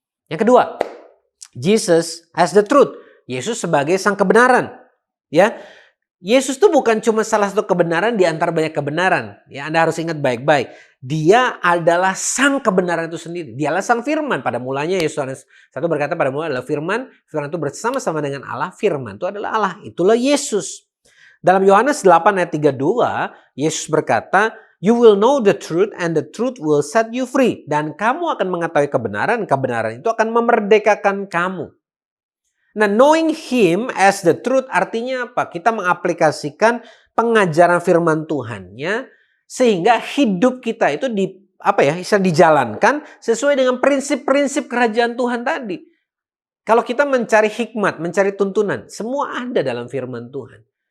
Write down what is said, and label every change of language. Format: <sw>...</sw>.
<id>Yang kedua,</id> <en>Jesus as the truth.</en> <id>Yesus sebagai sang kebenaran. Ya, Yesus itu bukan cuma salah satu kebenaran di antara banyak kebenaran. Ya, Anda harus ingat baik-baik. Dia adalah sang kebenaran itu sendiri. Dialah sang firman. Pada mulanya Yesus 1 berkata pada mulanya adalah firman. Firman itu bersama-sama dengan Allah. Firman itu adalah Allah. Itulah Yesus. Dalam Yohanes 8 ayat 32, Yesus berkata,</id> <en>"You will know the truth and the truth will set you free."</en> <id>Dan kamu akan mengetahui kebenaran, kebenaran itu akan memerdekakan kamu. Nah,</id> <en>knowing Him as the truth</en> <id>artinya apa? Kita mengaplikasikan pengajaran firman Tuhannya sehingga hidup kita itu bisa dijalankan sesuai dengan prinsip-prinsip kerajaan Tuhan tadi. Kalau kita mencari hikmat, mencari tuntunan, semua ada dalam firman Tuhan.</id>